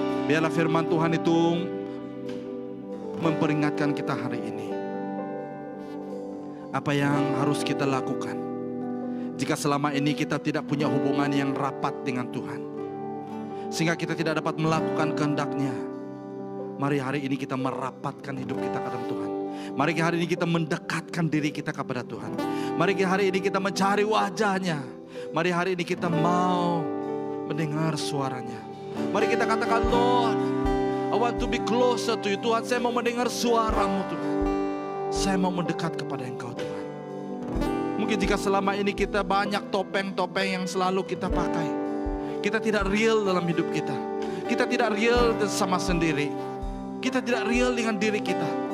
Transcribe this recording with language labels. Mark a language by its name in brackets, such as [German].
[Malay] Biarlah firman Tuhan itu memperingatkan kita hari ini, apa yang harus kita lakukan jika selama ini kita tidak punya hubungan yang rapat dengan Tuhan, sehingga kita tidak dapat melakukan kehendak-Nya. Mari hari ini kita merapatkan hidup kita ke dalam Tuhan. Mari hari ini kita mendekatkan diri kita kepada Tuhan. Mari hari ini kita mencari wajah-Nya. Mari hari ini kita mau mendengar suaranya. Mari kita katakan, [English] Lord, I want to be closer to you. [Malay] Tuhan, saya mau mendengar suara-Mu Tuhan. Saya mau mendekat kepada Engkau Tuhan. Mungkin jika selama ini kita banyak topeng-topeng yang selalu kita pakai, kita tidak real dalam hidup kita. Kita tidak real sama sendiri. Kita tidak real dengan diri kita.